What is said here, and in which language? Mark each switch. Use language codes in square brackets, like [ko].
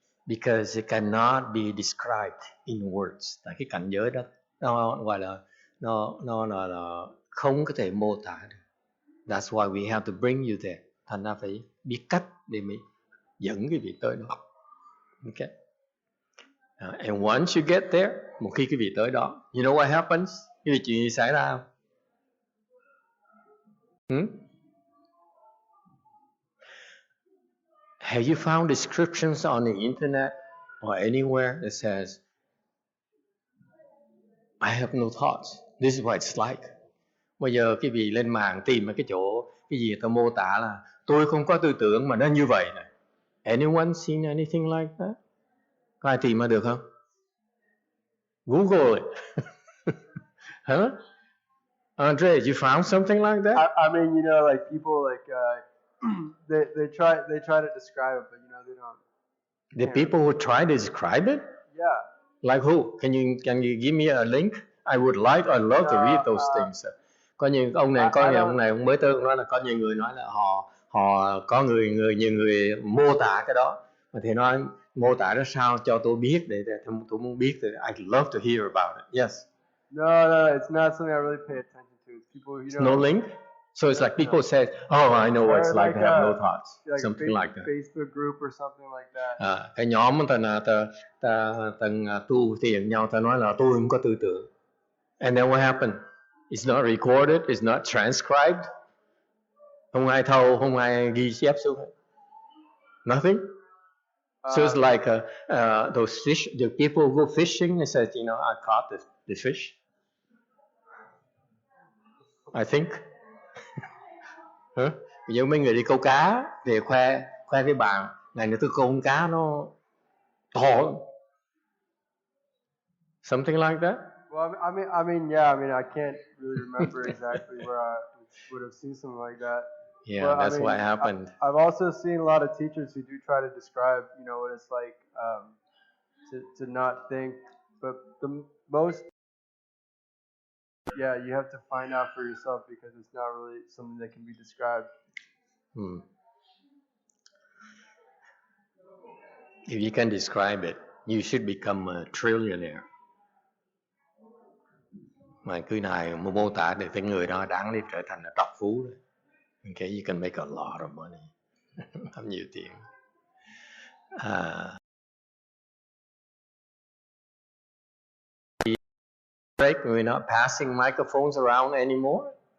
[en] Because it cannot be described in words. [vi] Tại cái cảnh giới đó nó gọi là nó là không có thể mô tả được. [en] That's why we have to bring you there. [vi] Thành ra phải biết cách để mình dẫn cái vị tới đó. Okay. [en] And once you get there, [vi] một khi cái vị tới đó, [en] you know what happens? [vi] Cái việc chuyện gì xảy ra không? [en] Have you found descriptions on the internet or anywhere that says, I have no thoughts. This is what it's like. [vi] Bây giờ cái vị lên mạng tìm cái chỗ cái gì ta mô tả là tôi không có tư tưởng mà nó như vậy này. [en] Anyone seen anything like that? [vi] Có ai tìm ra được không? [en] Google it. Huh? Andre, you found something like that? I mean, like people they try to describe it, but you know they don't. The people who try to describe it? Yeah. Like who? Can you give me a link? I love to read those things. [vi] Có nhiều ông này ông mới tới ông nói là có nhiều người nói là họ có nhiều người mô tả cái đó, mà thì nói mô tả nó sao cho tôi biết để tôi muốn biết thì [en] I love to hear about it. Yes. No, it's not something I really pay attention to. It's people who no link. So it's like people say, "Oh, I know what it's like to have no thoughts," like something like that. Facebook group or something like that. [vi] Cái nhóm ta tu thiền nhau, ta nói là tôi không có tư tưởng. [en] And then what happened? It's not recorded, it's not transcribed. [vi] Không ai thâu, không ai ghi chép xuống. [en] Nothing. So it's like those fish. The people who go fishing, they said, you know, I caught the fish. I think. [vi] Giống mấy người đi câu cá về khoe với bạn, này nữa tôi câu con cá nó to. [en] Something like that. Well, I mean, yeah. I mean, I can't really remember exactly where I would have seen something like that. Yeah, but, that's what happened. I've also seen a lot of teachers who do try to describe, you know, what it's like to not think. But the most, yeah, you have to find out for yourself because it's not really something that can be described. If you can describe it, you should become a trillionaire. [vi] Mà cứ này mô tả để cái người đó đáng để trở thành là trọc phú rồi. [en] Okay, you can make a lot of money. [vi] Làm nhiều tiền. [en] We're not passing microphones around anymore.